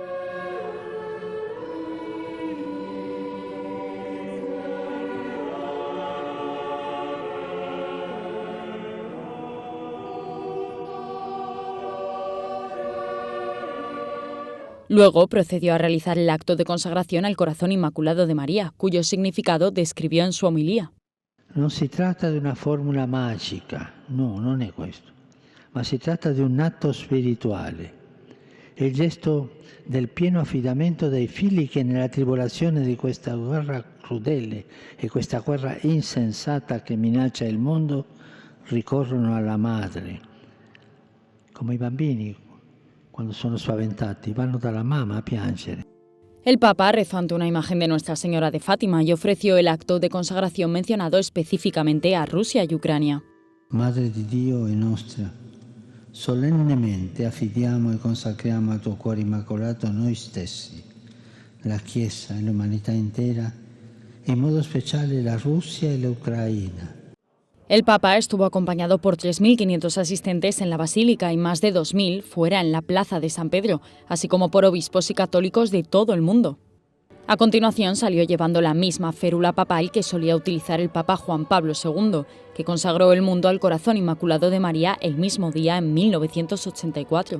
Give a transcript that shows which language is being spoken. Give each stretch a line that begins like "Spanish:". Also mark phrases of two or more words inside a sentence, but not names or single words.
Spanish: Luego procedió a realizar el acto de consagración al Corazón Inmaculado de María, cuyo significado describió en su homilía.
Italian: Non si tratta di una formula magica, no, non è questo, ma si tratta di un atto spirituale. È il gesto del pieno affidamento dei figli che nella tribolazione di questa guerra crudele e questa guerra insensata che minaccia il mondo ricorrono alla madre, come i bambini quando sono spaventati vanno dalla mamma a piangere.
Spanish: El Papa rezó ante una imagen de Nuestra Señora de Fátima y ofreció el acto de consagración mencionado específicamente a Rusia y Ucrania.
Italian: Madre di Dio e nostra, solennemente affidiamo e consacriamo al tuo cuore immacolato noi stessi, la Chiesa e l'umanità intera, in modo speciale la Russia e l'Ucraina.
Spanish: El Papa estuvo acompañado por 3.500 asistentes en la Basílica y más de 2.000 fuera en la Plaza de San Pedro, así como por obispos y católicos de todo el mundo. A continuación salió llevando la misma férula papal que solía utilizar el Papa Juan Pablo II, que consagró el mundo al Corazón Inmaculado de María el mismo día en 1984.